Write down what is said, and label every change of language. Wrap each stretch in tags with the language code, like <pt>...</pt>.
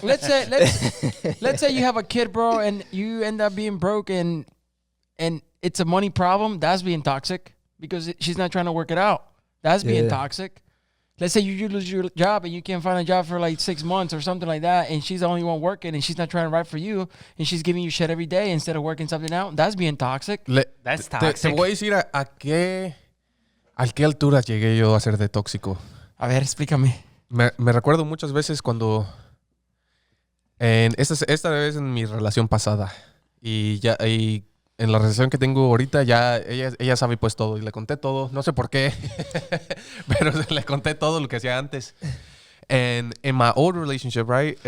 <en>Let's say you have a kid, bro, and you end up being broke, and it's a money problem. That's being toxic because she's not trying to work it out. That's being Yeah. toxic. Let's say you lose your job and you can't find a job for like 6 months or something like that, and she's the only one working, and she's not trying to write for you, and she's giving you shit every day instead of working something out. That's being toxic. That's</en> <es>Te</es> <en>toxic.</en> <es>voy a decir a qué altura llegué yo a ser de tóxico. A ver, explícame. Me recuerdo muchas veces cuando esta vez en mi relación pasada y en la relación que tengo ahorita ya ella sabe pues todo y le conté todo, no sé por qué, pero le conté todo lo que hacía antes.</es> <en>And in my old relationship, right?</en>